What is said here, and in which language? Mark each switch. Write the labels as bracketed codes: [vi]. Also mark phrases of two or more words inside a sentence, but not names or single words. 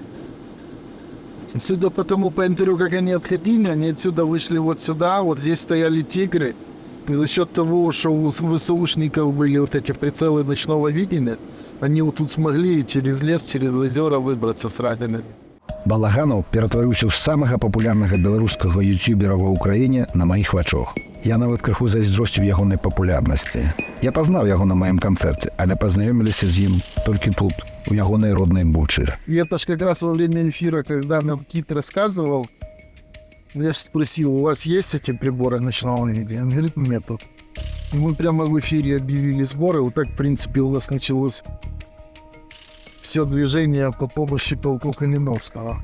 [ru] Судя по тому, по интервью, как они отходили, они отсюда вышли вот сюда, вот здесь стояли тигры. И за счет того, что у ВСУшников были вот эти прицелы ночного видения, они вот тут смогли через лес, через озера выбраться с ранеными. [be] Балаганов ператварыўся ў самага папулярнага беларускага ютубера ва ўкраіне на маіх вачах. Я нават крыху зайздросціў ягонай папулярнасці. Я пазнаў яго на маім канцэрце, але пазнаёміліся з ім толькі тут, у ягонай роднай Бучы. [ru] И это ж как раз во время эфира, когда нам Кит рассказывал, я ж спросил, у вас есть эти приборы ночного видения? Он говорит, нету. И мы прямо в эфире объявили сборы, вот так, в принципе, у нас началось все движение по помощи полку Калиновского.